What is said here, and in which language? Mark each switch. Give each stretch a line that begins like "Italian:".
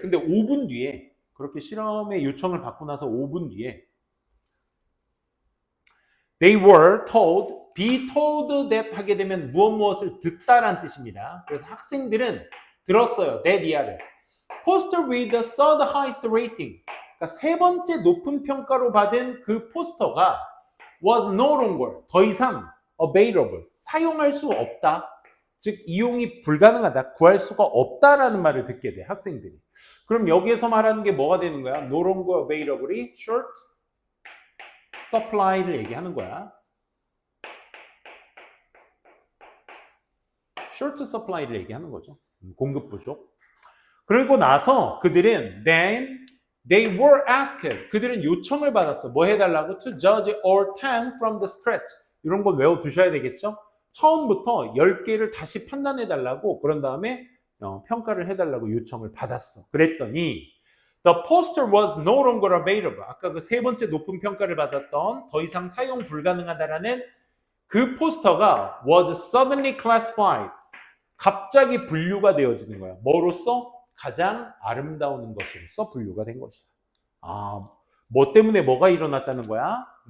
Korean: 근데 5분 뒤에, 그렇게 실험의 요청을 받고 나서 5분 뒤에
English: they were told, be told that
Korean: 하게 되면 무엇을 듣다라는 뜻입니다. 그래서 학생들은 들었어요. that 이하를.
English: poster with the third highest rating.
Korean: 그러니까 세 번째 높은 평가로 받은 그 포스터가
English: was no longer,
Korean: 더 이상 available, 사용할 수 없다. 즉 이용이 불가능하다, 구할 수가 없다라는 말을 듣게 돼, 학생들이. 그럼 여기에서 말하는 게 뭐가 되는 거야?
English: No longer available
Korean: 이 short supply를 얘기하는 거야. short supply를 얘기하는 거죠. 공급 부족. 그리고 나서 그들은
English: then they were asked,
Korean: 그들은 요청을 받았어. 뭐 해달라고?
English: To judge all 10 from the scratch.
Korean: 이런 거 외워두셔야 되겠죠? 처음부터 10개를 다시 판단해달라고, 그런 다음에 평가를 해달라고 요청을 받았어. 그랬더니
English: the poster was no longer available.
Korean: 아까 그 세 번째 높은 평가를 받았던 더 이상 사용 불가능하다라는 그 포스터가
English: was suddenly classified.
Korean: 갑자기 분류가 되어지는 거야. 뭐로써? 가장 아름다운 것으로서 분류가 된 것이야. 아, 뭐 때문에 뭐가 일어났다는 거야?